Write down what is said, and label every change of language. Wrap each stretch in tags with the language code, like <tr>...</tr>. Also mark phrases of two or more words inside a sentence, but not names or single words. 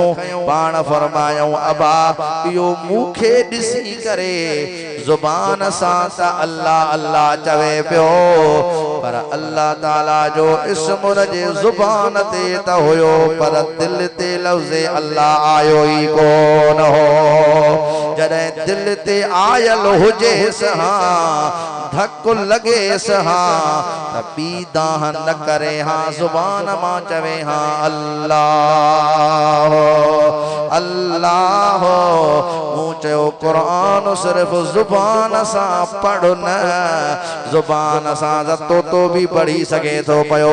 <sd>पाण फरमायो अबा इहो मूंखे ॾिसी करे ज़ुबान सां त अल्लाह अल्लाह चवे पियो, पर अल्लाह ताला जो इस्म जे ज़ुबान ते त हुयो, पर दिल ते लफ़्ज़ अल्लाह आयो ई कोन हो। जॾहिं दिल ते आयल हुजे सहा धक लगे सहा त ॿी दाह न करे हाँ ज़ुबान मां चवे हाँ अल्लाह अल्लाह। मूं चयो क़ुरान सिर्फ़ ज़ुबान सां पढ़ न, ज़ुबान सां तो भी पढ़ी सघे थो पियो।</sd>